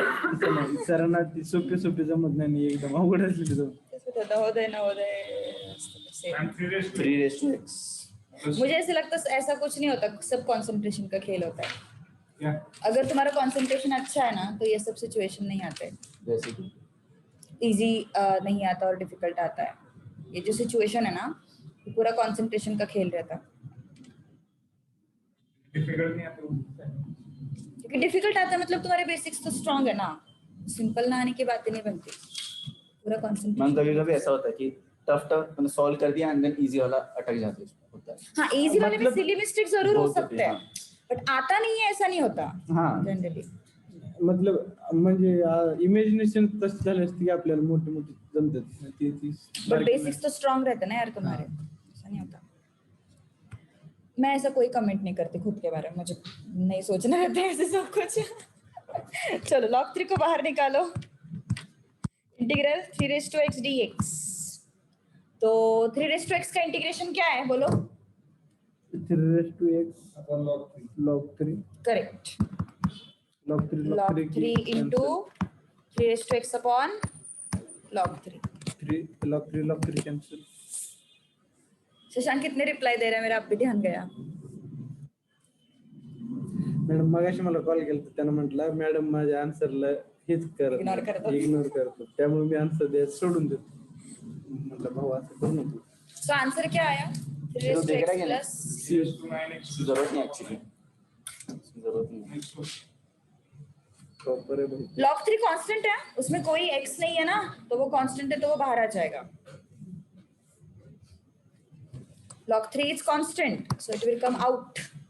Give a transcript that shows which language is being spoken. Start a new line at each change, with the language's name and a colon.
Marathi: तसं नाही सरांना ती सोपी सोपी जमत नाही आणि एकदम अवघड असली तर तेच होतं, नवोदय नवोदय असतं का same.
English: 3 raised to x.
Hindi: मुझे ऐसे लगता है ऐसा कुछ नहीं होता सब कंसंट्रेशन का खेल होता है. क्या? अगर तुम्हारा कंसंट्रेशन अच्छा है ना तो ये सब सिचुएशन नहीं आते. जैसे कि इजी नहीं आता और डिफिकल्ट आता है. ये जो सिचुएशन है ना ये पूरा कंसंट्रेशन का खेल रहता है. डिफिकल्ट नहीं आते वो. क्योंकि डिफिकल्ट आता है मतलब तुम्हारे बेसिक्स तो स्ट्रांग है ना. सिंपल ना आने की बातें नहीं बनती. पूरा मैम कंसंट्रेशन. कभी-कभी ऐसा होता है कि टफ मैंने सॉल्व कर दिया एंड देन इजी वाला अटक जाता है होता है. हाँ इजी वाले में मतलब सिली मिस्टेक जरूर हो बहुत होते सकते हैं हैं, बट आता नहीं है ऐसा नहीं होता हाँ. जनरली.
Marathi: मतलब म्हणजे इमेजिनेशन तसं झालं असतं की आपल्याला मोठे मोठे जमतात ती
English: but
Marathi: बारकी
Hindi: बेसिक्स तो स्ट्रांग रहते हैं ना यार तुम्हारे. ऐसा नहीं होता. मैं ऐसा कोई कमेंट नहीं करती खुद के बारे में. मुझे नहीं सोचना रहता है ऐसे सब कुछ. चलो log 3 को बाहर निकालो. Integral 3 raise to x D x. तो 3 रेज टू एक्स का इंटीग्रेशन क्या है बोलो.
English: 3 raise to x
Hindi: upon
English: Log 3 correct. Log 3 log 3 into 3 raise to x upon log 3. 3 log 3 cancel.
Hindi: Shashank कितने रिप्लाई दे रहे हैं मेरा अब भी ध्यान गया.
Marathi: मॅडम मगाशी मला कॉल केला त्यानं म्हटलं मॅडम माझ्या आन्सरला हेच
English: Ignore करतात.
Marathi: इग्नोर करतो त्यामुळे मी आन्सर द्यायचं सोडून देतो. म्हटलं भाऊ असं करू नको.
Hindi: सो आंसर क्या आया 3 रेज टू देख रहा
English: x
Hindi: है क्या
English: plus 9x
Hindi: जरूरत नहीं एक्चुअली. जरूरत नहीं.
Marathi: प्रॉपर आहे भाई.
Hindi: log 3 कांस्टेंट है उसमें कोई x नहीं है ना तो वो कांस्टेंट है तो वो बाहर आ जाएगा.
English: log 3 is constant so it will come out.